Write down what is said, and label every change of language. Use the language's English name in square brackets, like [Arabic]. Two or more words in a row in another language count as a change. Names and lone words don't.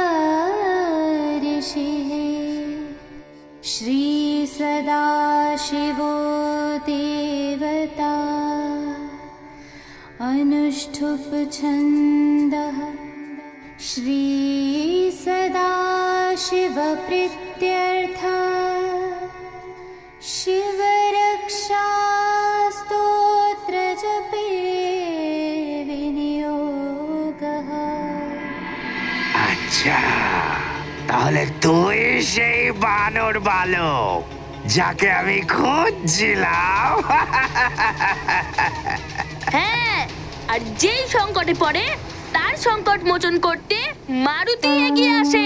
[Sanskrit] ऋषिः श्रीसदाशिवो देवता अनुष्ठुप छन्दः श्रीसदाशिवप्रीत्यर्था शिवरक्षा स्तोत्रजपे विनियोगः। [Bangla] আচ্ছা, তাহলে তুই সেই বানর বালক যাকে আমি খুঁজছিলাম। হ্যাঁ, আর যেই সংকটে পড়ে তার সংকট মোচন করতে মারুতি এগিয়ে আসে।